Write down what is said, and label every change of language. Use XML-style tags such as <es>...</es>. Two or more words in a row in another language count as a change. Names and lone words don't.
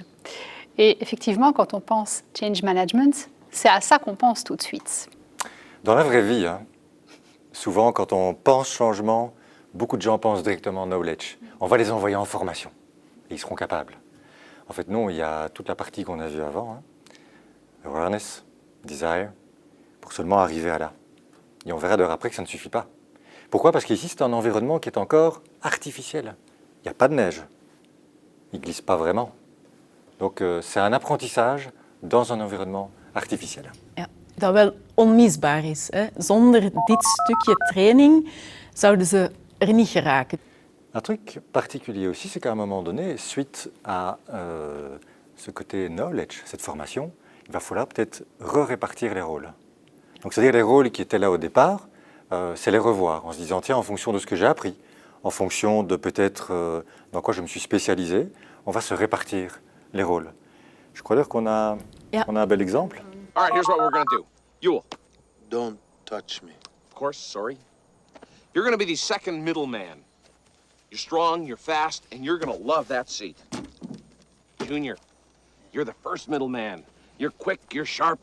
<fr>Et effectivement, quand on pense</fr> <en>change management,</en> <fr>c'est à ça qu'on pense tout de suite. Dans la vraie vie, souvent quand on pense changement, beaucoup de gens pensent directement knowledge. On va les envoyer en formation et ils seront capables. En fait non, il y a toute la partie qu'on a vue avant,</fr> <en>awareness, desire,</en> <fr>pour seulement arriver à là. Et on verra d'heure après que ça ne suffit pas. Pourquoi? Parce qu'ici, c'est un environnement qui est encore artificiel. Il n'y a pas de neige. Il ne glisse pas vraiment. Donc, c'est un apprentissage dans un environnement artificiel.</fr> <nl>Ja, dat wel onmisbaar is. Hè. Zonder dit stukje training zouden ze er niet geraken.</nl> <fr>Un truc particulier aussi, c'est qu'à un moment donné, suite à ce côté knowledge, cette formation, il va falloir peut-être répartir les rôles. Donc, c'est-à-dire les rôles qui étaient là au départ, c'est les revoir en se disant, tiens, en fonction de ce que j'ai appris, en fonction de peut-être dans quoi je me suis spécialisé, on va se répartir les rôles. Je crois d'ailleurs qu'on a un bel exemple.</fr> <en>All right, here's what we're gonna do. Yule. Don't touch me. Of course, sorry. You're gonna be the second middleman. You're strong, you're fast, and you're gonna love that seat. Junior, you're the first middleman. You're quick, you're sharp.</en>